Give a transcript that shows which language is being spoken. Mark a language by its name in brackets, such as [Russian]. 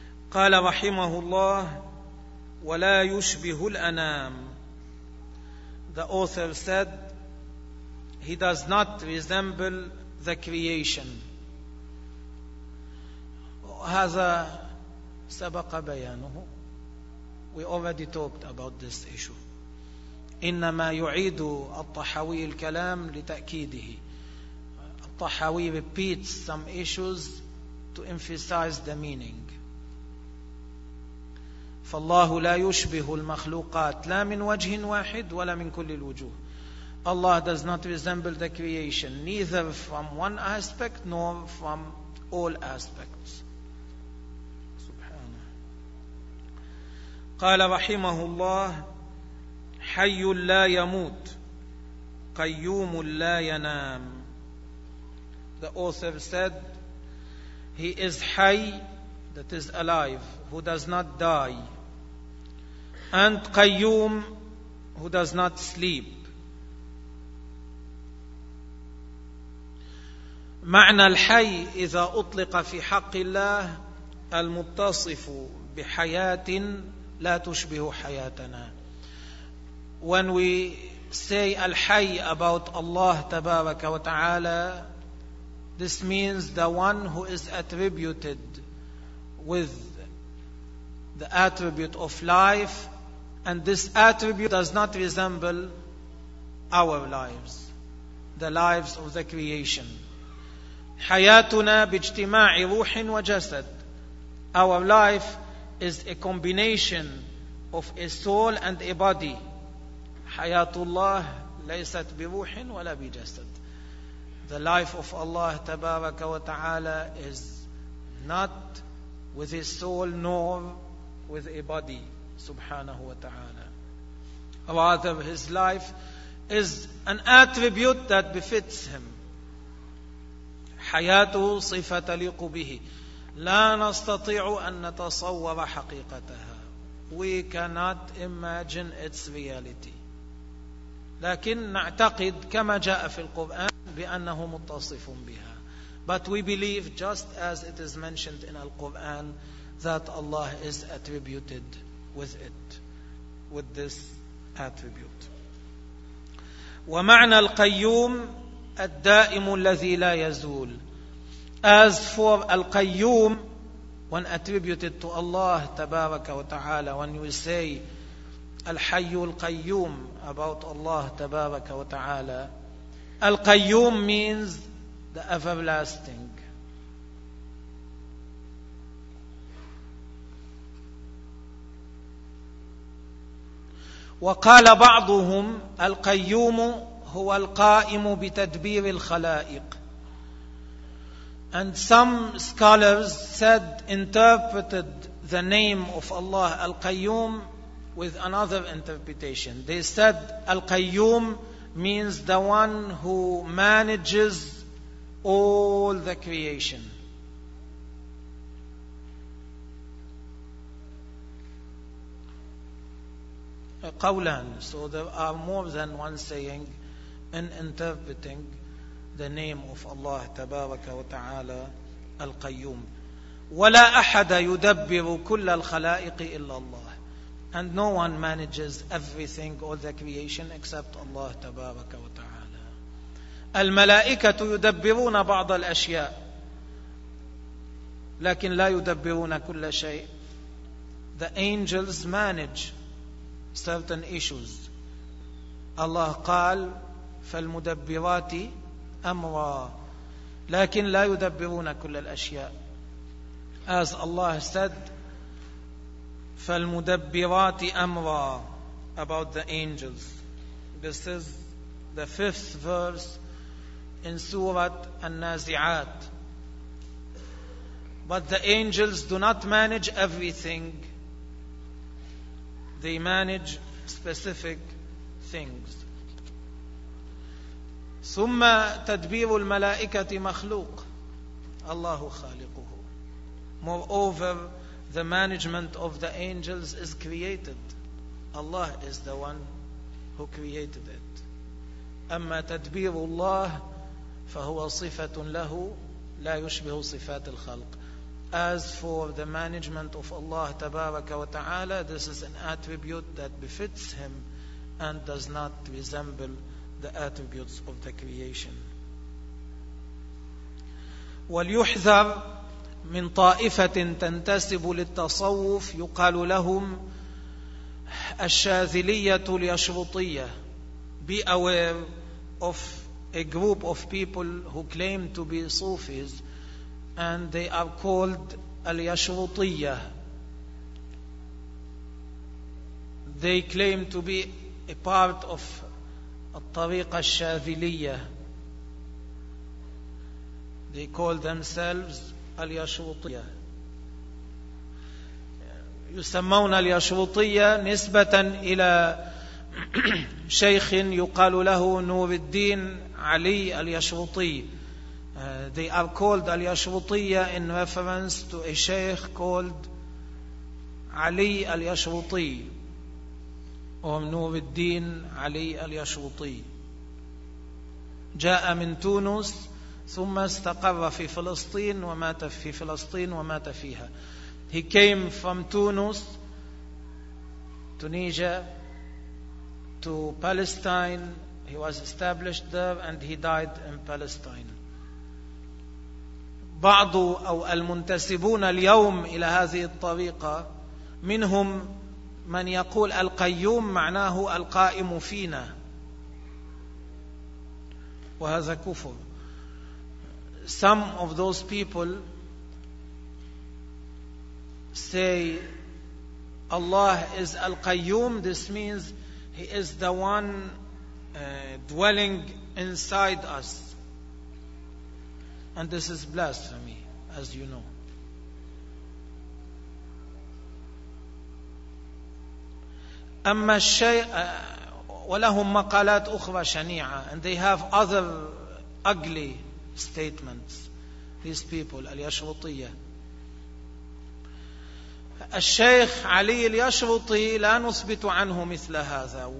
[Arabic] قال رحمه الله ولا يشبه الأنام. [English] The author said he does not resemble the creation. [Arabic] هذا سبق بيانه. [English] We already talked about this issue. [Arabic] إنما يعيد الطحاوي الكلام لتأكيده. [English] الطحاوي repeats some issues to emphasize the meaning. [Arabic] فالله لا يشبه المخلوقات لا من وجه واحد ولا من كل الوجوه. [English] Allah does not resemble the creation neither from one aspect nor from all aspects. [Arabic] سبحانه. قال رحمه الله حي لا يموت قيوم لا ينام. [English] The author said he is حي, that is alive, who does not die, and قيوم, who does not sleep. [Arabic] معنى الحي إذا أطلق في حق الله المتصف بحياة لا تشبه حياتنا. [English] When we say الحي about Allah [Arabic] تبارك وتعالى, [English] this means the one who is attributed with the attribute of life, and this attribute does not resemble our lives, the lives of the creation. [Arabic] حياتنا باجتماع روح وجسد. [English] Our life is a combination of a soul and a body. [Arabic] حياة الله ليست بروح ولا بجسد. [English] The life of Allah [Arabic] تبارك وتعالى [English] is not with a soul nor with a body [Arabic] سبحانه وتعالى. [English] Rather, his life is an attribute that befits him. [Arabic] حياته صفة تليق به. لا نستطيع أن نتصور حقيقتها. [English] We cannot imagine its reality. [Arabic] لكن نعتقد كما جاء في القرآن بأنه متصف بها. [English] But we believe, just as it is mentioned in the Quran, that Allah is attributed with it, with this attribute. [Arabic] ومعنى القيوم الدائم الذي لا يزول. [English] As for القيوم, when attributed to Allah [Arabic] تبارك وتعالى, [English] when you say الحي القيوم about Allah تبارك وتعالى, القيوم means the everlasting. [Arabic] وقال بعضهم القيوم هو القائم بتدبير الخلائق. [English] And some scholars said, interpreted the name of Allah Al-Qayyum with another interpretation. They said Al-Qayyum means the one who manages all the creation. [Arabic] قولان. [English] So there are more than one saying in interpreting the name of Allah [Arabic] تبارك وتعالى [English] القيوم. [Arabic] ولا أحد يدبر كل الخلائق إلا الله. [English] And no one manages everything or the creation except Allah [Arabic] تبارك وتعالى. الملائكة يدبرون بعض الأشياء لكن لا يدبرون كل شيء. [English] The angels manage certain issues. [Arabic] Allah قال فالمدبرات أمرا لكن لا يدبرون كل الأشياء. [English] As Allah said [Arabic] فالمدبرات أمرا [English] about the angels. This is the fifth verse in Surah النازعات. But the angels do not manage everything. They manage specific things. [Arabic] ثم تدبير الملائكة مخلوق. الله خالقه. [English] Moreover, the management of the angels is created. Allah is the one who created it. [Arabic] أما تدبير الله فهو صفة له لا يشبه صفات الخلق. [English] As for the management of Allah [Arabic] تبارك وتعالى, [English] this is an attribute that befits him and does not resemble the attributes of the creation. [Arabic] وليحذر من طائفة تنتسب للتصوف يقال لهم الشاذلية اليشرطية. [English] Be aware of a group of people who claim to be Sufis and they are called اليشرطية. They claim to be a part of الطريقة الشاذلية. They call themselves اليشرطية. [Arabic] يسمون اليشرطية نسبة إلى شيخ يقال له نور الدين علي اليشرطي. [English] They are called اليشرطية in reference to a sheikh called علي اليشرطي. [Arabic] أم نور الدين علي اليشرطي جاء من تونس ثم استقر في فلسطين ومات في فلسطين ومات فيها. [English] He came from Tunis, Tunisia, to Palestine. He was established there and he died in Palestine. [Arabic] بعض أو المنتسبون اليوم إلى هذه الطريقة منهم من يقول القيوم معناه القائم فينا، وهذا كفر. [English] Some of those people say Allah is al-Qayyum. This means He is the one dwelling inside us. And this is blasphemy, as you know. [Arabic] أما الشيء ولهم مقالات أخرى شنيعة. [English] And they have other ugly statements, these people, اليشرطية. [Arabic] الشيخ علي اليشرطي لا نثبت عنه مثل هذا.